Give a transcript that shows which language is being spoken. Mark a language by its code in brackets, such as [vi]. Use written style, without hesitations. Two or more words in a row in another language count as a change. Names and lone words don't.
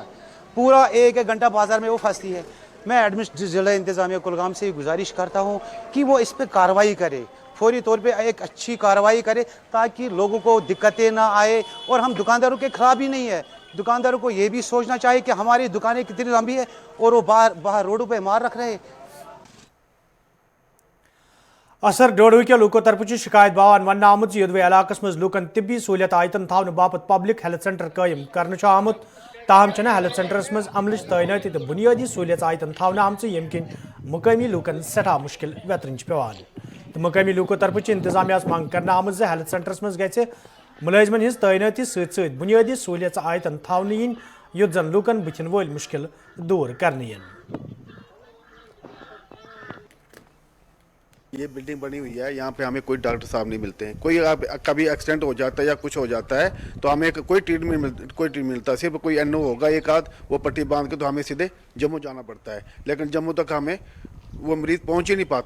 [hi] पूरा एक घंटा बाजार में वो फंसती है। मैं एडमिनिस्ट्रेटिव जिला इंतजामिया कुलगाम से गुजारिश करता हूँ कि वो इस पर कार्रवाई करे, फौरी तौर पे एक अच्छी कार्रवाई करे ताकि लोगों को दिक्कतें ना आए। और हम दुकानदारों के खिलाफ ही नहीं है, दुकानदारों को ये भी सोचना चाहिए कि हमारी दुकानें कितनी लंबी है और वो बाहर रोडों पे मार रख रहे हैं। [ks] असर डोडवी के लोगों तरफ शिकायत बावन वन आमुत यदवे इलाकस मज लूकन तिब्बी सहूलियत आयतन थावन बापत [en] public health centre [ks] कायम करने आमुत, ताहम [en] health centres [ks] मज अमलच तैनाती तो बुनियादी सहूलियत आयतन थावन आम यम किन मुकामी लूकन सठा मुश्किल वेतरन पेवान। तो मुकामी लोगों तरफ इंतजामिया मांग करना आम [en] health centres [ks] मज गि मुलाजमन हिंस तैनाती सत बुनियादी सहूलियत आयतन थावन इन युत जन लूकन बुथिन वल मुश्किल दूर करने इन। [hi] ये बिल्डिंग बनी हुई है, यहाँ पे हमें कोई डॉक्टर साहब नहीं मिलते हैं। कोई कभी एक्सीडेंट हो जाता है या कुछ हो जाता है तो हमें कोई ट्रीटमेंट मिलता है। सिर्फ कोई एनओ होगा एक आध, वो पट्टी बांध के तो हमें सीधे जम्मू जाना पड़ता है, लेकिन जम्मू तक हमें वो मरीज पहुंच ही नहीं पाता।